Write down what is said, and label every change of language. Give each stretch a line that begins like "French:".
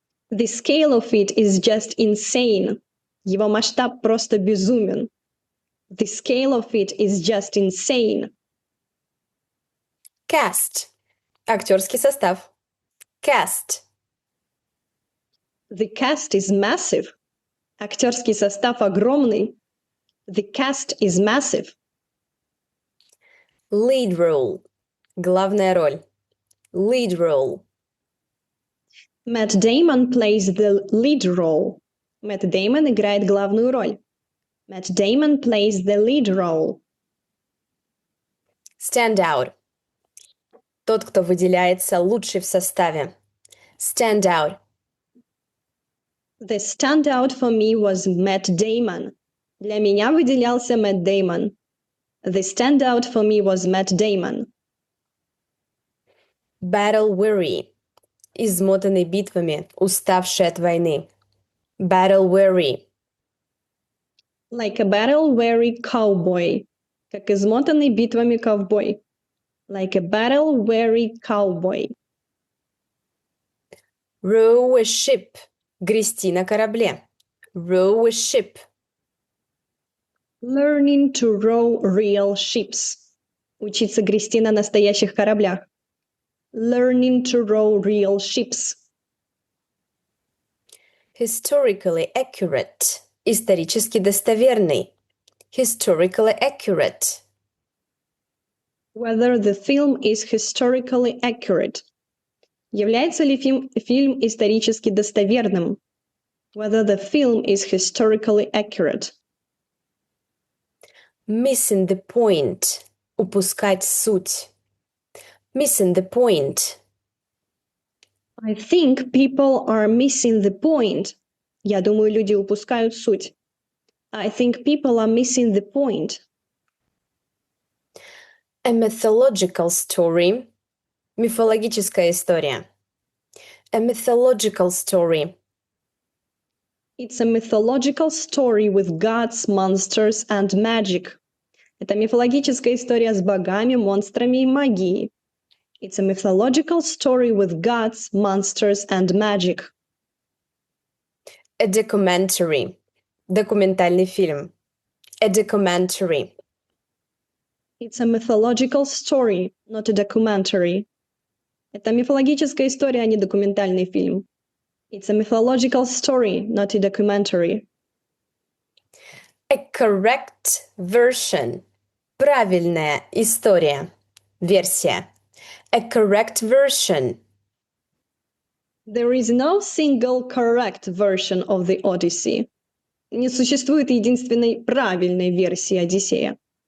English: The scale of it is just insane.
Russian: Его масштаб просто безумен.
English: The scale of it is just insane. Cast.
Russian: Актерский состав.
English: Cast. The cast is massive.
Russian: Актерский состав огромный.
English: The cast is massive. Lead role.
Russian: Главная роль.
English: Lead role. Matt Damon plays the lead role.
Russian: Мэтт Деймон играет главную роль.
English: Matt Damon plays the lead role. Stand out.
Russian: Тот, кто выделяется лучший в составе.
English: Stand out. The standout for me was Matt Damon.
Russian: Для меня выделялся Мэтт Деймон.
English: The standout for me was Matt Damon. Battle weary.
Russian: Измотанный битвами, уставший от войны.
English: Battle weary. Like a battle-weary cowboy.
Russian: Как измотанный битвами ковбой.
English: Like a battle-weary cowboy. Row a ship.
Russian: Грести на корабле.
English: Row a ship. Learning to row real ships.
Russian: Учиться грести на настоящих кораблях.
English: Learning to row real ships. Historically accurate.
Russian: Исторически достоверный.
English: Historically accurate. Whether the film is historically accurate.
Russian: Является ли фильм исторически достоверным?
English: Whether the film is historically accurate. Missing the point.
Russian: Упускать суть.
English: Missing the point. I think people are missing the point.
Russian: Я думаю, люди упускают суть.
English: I think people are missing the point. A mythological story.
Russian: Мифологическая история.
English: A mythological story. It's a mythological story with gods, monsters and magic.
Russian: Это мифологическая история с богами, монстрами и магией.
English: It's a mythological story with gods, monsters and magic. A documentary.
Russian: Документальный фильм.
English: A documentary. It's a mythological story, not a documentary.
Russian: Это мифологическая история, а не документальный фильм.
English: It's a mythological story, not a documentary. A correct version.
Russian: Правильная история. Версия.
English: A correct version. There is no single correct version of the Odyssey.
Russian: Не существует единственной правильной версии Одиссея.